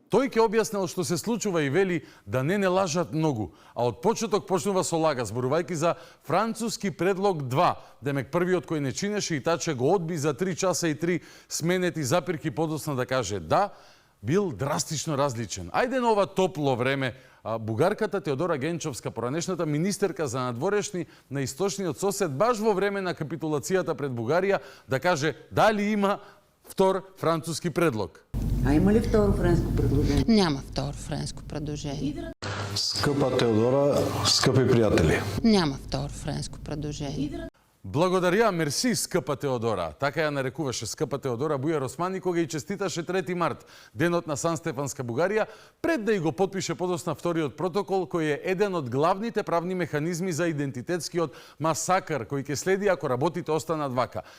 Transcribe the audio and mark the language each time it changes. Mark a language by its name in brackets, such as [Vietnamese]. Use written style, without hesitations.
[Macedonian] тој ќе објаснил што се случува и вели да не лажат многу, а од почеток почнува со лага, зборувајќи за француски предлог 2, демек првиот кој не чинеше и таче го одби за 3 часа и 3 сменети запирки подоцна да каже да, бил драстично различен. Ајде на ова топло време, бугарката Теодора Генчовска, поранешната министерка за надворешни на источниот сосед, баш во време на капитулацијата пред Бугарија, да каже дали има втор француски предлог. [Bulgarian] А има ли второ френско предложение? Няма второ френско предложение. Скъпа Теодора, скъпи пријатели. Няма второ френско предложение. Благодарија, мерси, скъпа Теодора. [Macedonian] Така ја нарекуваше скъпа Теодора Бујар Османи кога и честиташе 3 март, денот на Сан Стефанска Бугарија, пред да и го потпише подосна вториот протокол, кој е еден од главните правни механизми за идентитетскиот масакар, кој ќе следи ако работите останат вака.